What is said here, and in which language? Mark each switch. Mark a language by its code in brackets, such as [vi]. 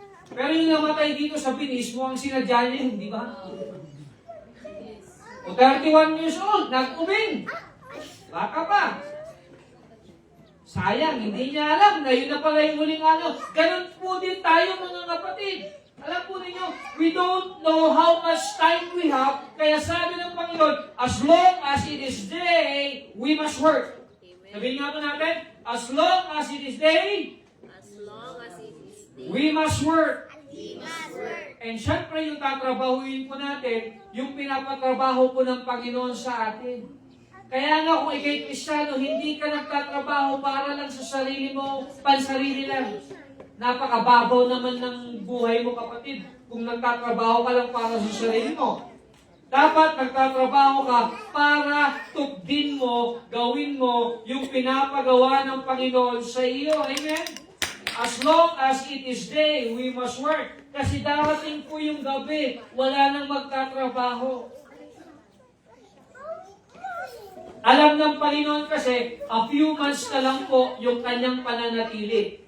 [tl] Pero yung namatay dito sa Pinis, mukhang sinadya niya, hindi ba? O 31 years old, nag-ubing. Baka pa. Sayang, hindi niya alam na yun na pala yung huling ano. Ganun po din tayo mga kapatid. Alam po ninyo, [en] we don't know how much time we have, [tl] kaya sabi ng Panginoon, [en] as long as it is day, we must work. [tl] Sabihin nga po natin, [en] as long as it is day, we must work. [tl] And syempre yung tatrabahuin po natin, yung pinapatrabaho po ng Panginoon sa atin. Kaya nga kung ikay Kristiyano, hindi ka nagtatrabaho para lang sa sarili mo, pansarili lang. Napakababaw naman ng buhay mo, kapatid, kung nagtatrabaho ka lang para sa sarili mo. Dapat nagtatrabaho ka para tugdin mo, gawin mo yung pinapagawa ng Panginoon sa iyo. Amen? [en] As long as it is day, we must work. [tl] Kasi darating po yung gabi, wala nang magtatrabaho. Alam ng Panginoon kasi, [en] a few months [tl] na lang po yung kanyang pananatili.